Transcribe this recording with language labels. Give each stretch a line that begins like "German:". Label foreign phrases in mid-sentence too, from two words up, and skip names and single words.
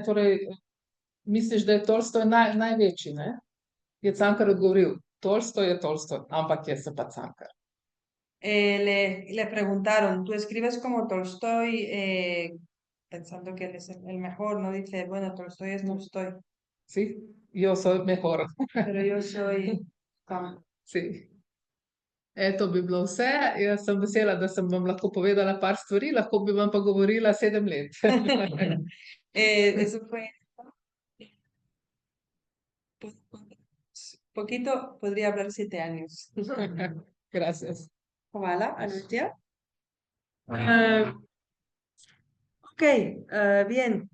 Slovenian: Torej, misliš, da je Tolstoj največji, ne? Je Cankar odgovoril, Tolstoj je Tolstoj, ampak jaz sem pa Cankar.
Spanish: Le preguntaron, ¿tú escribes como Tolstoy? Pensando que él es el mejor, ¿no? Dice, bueno, Tolstoy es Tolstoy, Sí, yo soy mejor. pero yo soy... Sí.
Slovenian: To bi bilo vse. Jaz sem vesela, da sem vam lahko povedala par stvari, lahko bi vam pa govorila 7 let.
Spanish: Eso fue... Poquito, podría hablar 7 años. Gracias.
Slovenian: Hvala, Anutia. Ok, bien.